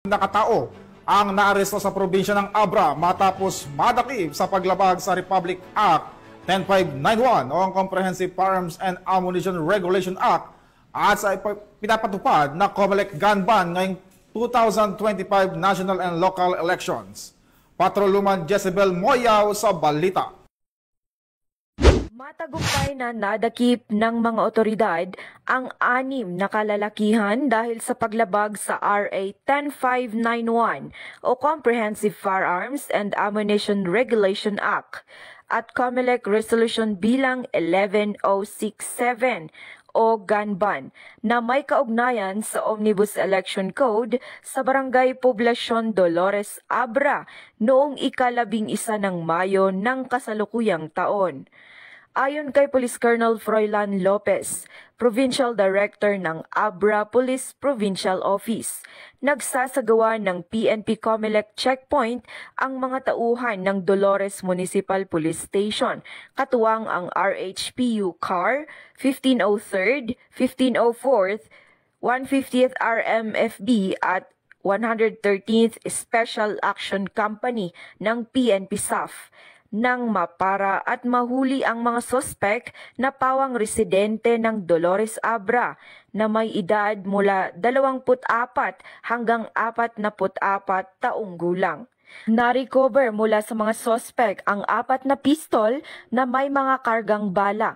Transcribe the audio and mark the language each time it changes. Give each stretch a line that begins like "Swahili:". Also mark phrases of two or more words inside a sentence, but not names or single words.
Filipino: na katao ang naaresto sa probinsya ng Abra matapos madakip sa paglabag sa Republic Act 10591 o ang Comprehensive Firearms and Ammunition Regulation Act at sa pinapatupad na COMELEC gun ban ngayong 2025
English: national and local elections.
Filipino: Patroluman Jezebel Moyaw sa balita. Matagumpay na nadakip ng mga otoridad ang 6 na kalalakihan dahil sa paglabag sa RA 10591 o Comprehensive Firearms and Ammunition Regulation Act at COMELEC Resolution bilang 11067 o gun ban na may kaugnayan sa Omnibus Election Code sa Barangay Poblacion Dolores Abra noong ika-11 ng Mayo ng kasalukuyang taon. Ayon kay Police Colonel Froilan Lopez, Provincial Director ng Abra Police Provincial Office, nagsasagawa ng PNP COMELEC checkpoint ang mga tauhan ng Dolores Municipal Police Station, katuwang ang RHPU CAR, 1503rd, 1504th, 150th RMFB at 113th Special Action Company ng PNP SAF nang mapara at mahuli ang mga sospek na pawang residente ng Dolores Abra na may edad mula 24 hanggang 44 taong gulang. Na-recover mula sa mga sospek ang 4 na pistol na may mga kargang bala.